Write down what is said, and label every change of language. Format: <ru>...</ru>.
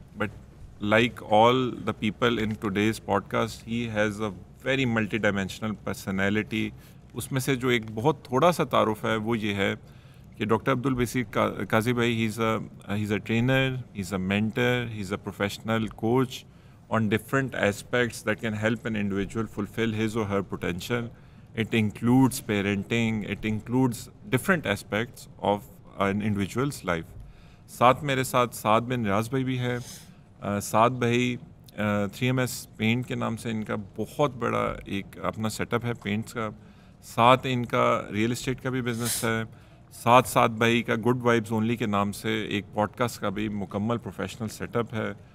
<en>But like all the people in today's podcast he has a very multidimensional personality.</en> <ur>اس میں سے جو ایک بہت تھوڑا سا تعارف ہے وہ یہ ہے کہ</ur> <en>Doctor Abdul Basir Qazi بھائی he is a trainer, he is a mentor, he is a professional coach on different aspects that can help an individual fulfill his or her potential. It includes parenting, it includes different aspects of an individual's life.</en> <ur>ساتھ میرے ساتھ سعد بن ریاض بھائی بھی ہے. سعد بھائی 3MS pant کے نام سے ان کا بہت بڑا ایک اپنا سیٹ اپ ہے پینٹس کا. ساتھ ان کا ریئل اسٹیٹ کا بھی بزنس ہے. ساتھ بھائی کا گڈ وائبز اونلی کے نام سے ایک پوڈ کاسٹ کا بھی مکمل پروفیشنل سیٹ اپ ہے.</ur>